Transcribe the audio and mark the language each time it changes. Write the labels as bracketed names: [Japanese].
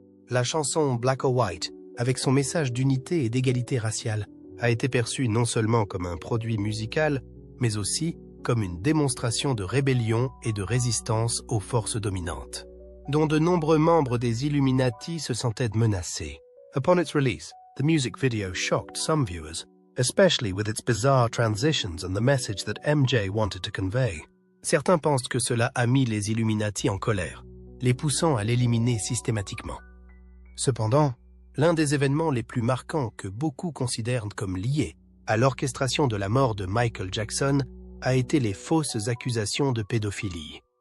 [French] La chanson Black or White, avec son message d'unité et d'égalité raciale, a été perçue non seulement comme un produit musical, mais aussi comme une démonstration de rébellion et de résistance aux forces dominantes, dont de nombreux membres des Illuminati se sentaient menacés. [English] Upon its release, the music video shocked some viewers, especially with its bizarre transitions and the message that MJ wanted to convey. [French] Certains pensent que cela a mis les Illuminati en colère, les poussant à l'éliminer systématiquement. Cependant, l'un des événements les plus marquants que beaucoup considèrent comme liés à l'orchestration de la mort de Michael Jackson a été les fausses accusations de pédophilie.